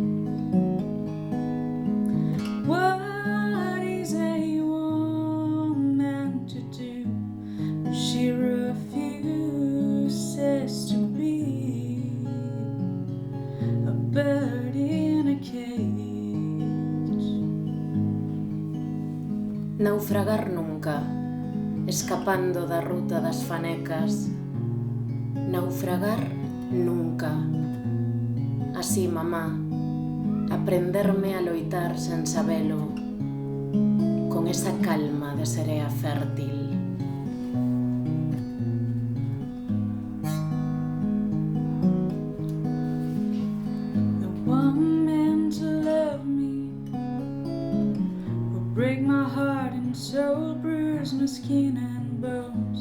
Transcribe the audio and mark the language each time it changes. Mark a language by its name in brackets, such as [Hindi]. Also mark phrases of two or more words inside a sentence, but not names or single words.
[English] What is a woman to do? She refuses to be a bird in a cage. [Galician] Naufragar nunca, escapando da ruta das fanecas. Naufragar nunca. Así, mamá, aprenderme a loitar sen sabelo, con esa calma de serea fértil. [English] Break my heart and soul, bruise my skin and bones.